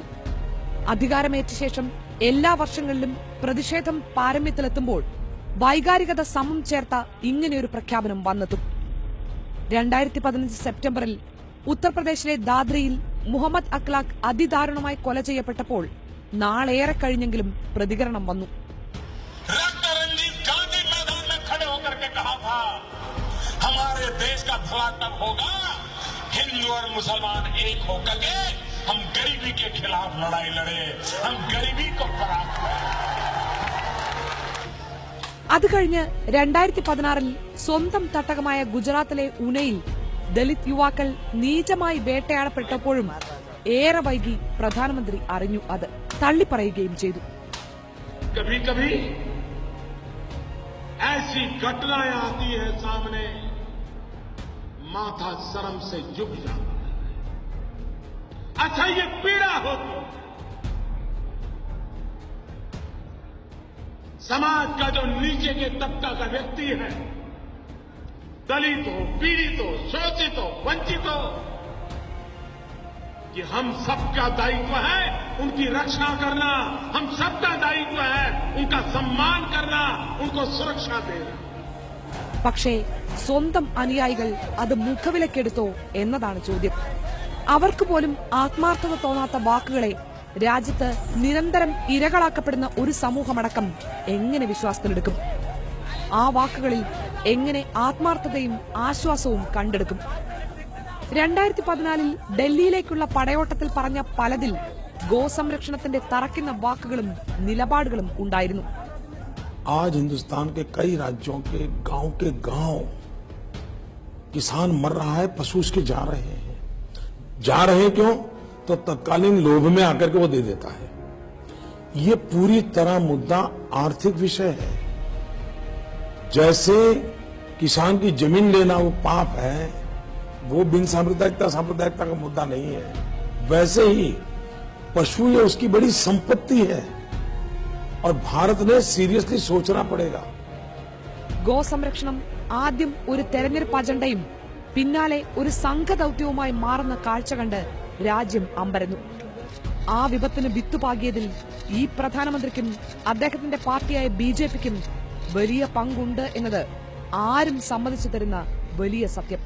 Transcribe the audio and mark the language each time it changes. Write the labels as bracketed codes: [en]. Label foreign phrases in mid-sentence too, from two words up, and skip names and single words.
[ml] അധികാരമേറ്റ ശേഷം എല്ലാ വർഷങ്ങളിലും പ്രതിഷേധം പാരമ്യത്തിലെത്തുമ്പോൾ വൈകാരികത സമം ചേർത്ത ഇങ്ങനെയൊരു പ്രഖ്യാപനം വന്നെത്തും. 2015 സെപ്റ്റംബറിൽ ഉത്തർപ്രദേശിലെ ദാദ്രയിൽ മുഹമ്മദ് അഖ്ലാഖ് അതിദാരുണമായി കൊല ചെയ്യപ്പെട്ടപ്പോൾ നാളേറെ കഴിഞ്ഞെങ്കിലും പ്രതികരണം വന്നു. [hi] हिंदू और मुसलमान एक होकर के हम गरीबी के खिलाफ लड़ाई लड़े, हम गरीबी को परास्त करें. [ml] അത് കഴിഞ്ഞ് 2016-ൽ സ്വന്തം തട്ടകമായ ഗുജറാത്തിലെ ഉനയിൽ ദളിത് യുവാക്കൾ നീചമായി വേട്ടയാടപ്പെട്ടപ്പോഴും ഏറെ വൈകി പ്രധാനമന്ത്രി അറിഞ്ഞു. അത് തള്ളിപ്പറയുകയും ചെയ്തു. [hi] कभी कभी ऐसी घटनाएं आती है सामने, माथा शर्म से झुक जाता है. अच्छा, ये पीड़ा होती है. समाज का जो नीचे के तबका का व्यक्ति है, दलित हो, पीड़ित हो, शोषित हो, वंचित हो, कि हम सबका दायित्व है उनकी रक्षा करना, हम सबका दायित्व है उनका सम्मान करना, उनको सुरक्षा देना. [ml] പക്ഷേ സ്വന്തം അനുയായികൾ അത് മുഖവിലക്കെടുത്തോ എന്നതാണ് ചോദ്യം. അവർക്ക് പോലും ആത്മാർത്ഥത തോന്നാത്ത വാക്കുകളെ രാജ്യത്ത് നിരന്തരം ഇരകളാക്കപ്പെടുന്ന ഒരു സമൂഹമടക്കം എങ്ങനെ വിശ്വാസത്തിലെടുക്കും? ആ വാക്കുകളിൽ എങ്ങനെ ആത്മാർത്ഥതയും ആശ്വാസവും കണ്ടെടുക്കും? 2014-ൽ ഡൽഹിയിലേക്കുള്ള പടയോട്ടത്തിൽ പറഞ്ഞ പലതിൽ ഗോസംരക്ഷണത്തിന്റെ തറയ്ക്കുന്ന വാക്കുകളും നിലപാടുകളും ഉണ്ടായിരുന്നു. [hi] आज हिंदुस्तान के कई राज्यों के गांव किसान मर रहा है, पशु उसके जा रहे हैं क्यों? तो तत्कालीन लोभ में आकर के वो दे देता है. ये पूरी तरह मुद्दा आर्थिक विषय है. जैसे किसान की जमीन लेना वो पाप है, वो बिन सांप्रदायिकता का मुद्दा नहीं है, वैसे ही पशु ये उसकी बड़ी संपत्ति है और भारत ने सीरियसली सोचना पड़ेगा. [ml] ഗോസംരക്ഷണം ആദ്യം ഒരു തെരഞ്ഞെടുപ്പ് അജണ്ടയും പിന്നാലെ ഒരു സംഘദൌത്യവുമായി മാറുന്ന കാഴ്ച കണ്ട് രാജ്യം അമ്പരന്നു. ആ വിപത്തിന് വിത്തുപാകിയതിൽ ഈ പ്രധാനമന്ത്രിക്കും അദ്ദേഹത്തിന്റെ പാർട്ടിയായ ബിജെപിക്കും വലിയ പങ്കുണ്ട് എന്നത് ആരും സമ്മതിച്ചു തരുന്ന വലിയ സത്യം.